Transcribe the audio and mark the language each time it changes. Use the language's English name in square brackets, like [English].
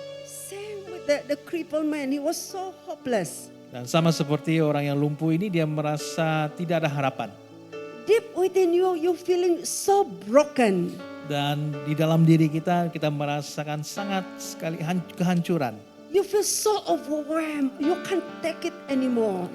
[English] Same with the crippled man, he was so hopeless. [Malay] Dan sama seperti orang yang lumpuh ini dia merasa tidak ada harapan. [English] Deep within you, you feeling so broken. [Malay] Dan di dalam diri kita merasakan sangat sekali kehancuran. [English] You feel so overwhelmed, you can't take it anymore.